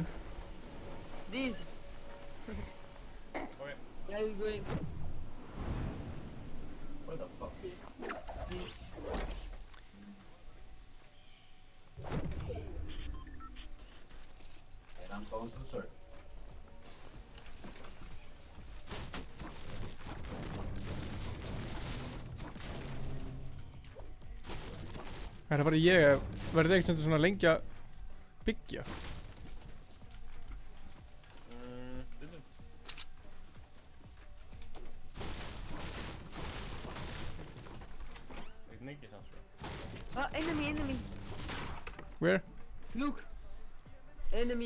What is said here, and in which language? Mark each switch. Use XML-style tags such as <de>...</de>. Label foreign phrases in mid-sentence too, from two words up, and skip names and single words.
<en>This. Where are we going? Where the fuck? And I'm going to the circle.</en> <is>Er það bara ég, verður þið eitthvað svona lengi að byggja?</is> <en>Enemy. Where? Look. Enemy.</en>